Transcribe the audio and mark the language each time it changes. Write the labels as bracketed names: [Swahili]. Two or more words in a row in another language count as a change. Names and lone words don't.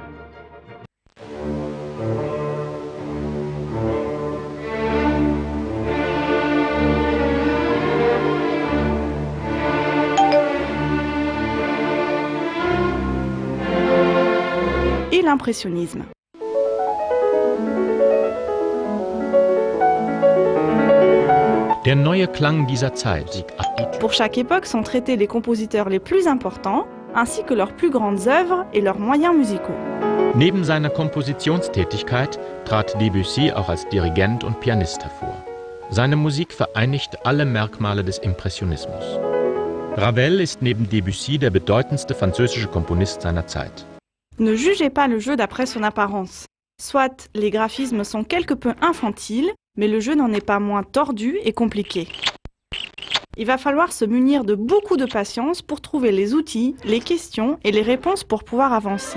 [French] et l'impressionnisme. [German] Der neue Klang dieser Zeit. [French] Pour chaque époque sont traités les compositeurs les plus importants, ainsi que leurs plus grandes œuvres et leurs moyens musicaux. [German] Neben seiner Kompositionstätigkeit trat Debussy auch als Dirigent und Pianist hervor. Seine Musik vereinigt alle Merkmale des Impressionismus. Ravel ist neben Debussy der bedeutendste französische Komponist seiner Zeit. [French] Ne jugez pas le jeu d'après son apparence. Soit les graphismes sont quelque peu infantiles, mais le jeu n'en est pas moins tordu et compliqué. Il va falloir se munir de beaucoup de patience pour trouver les outils, les questions et les réponses pour pouvoir avancer.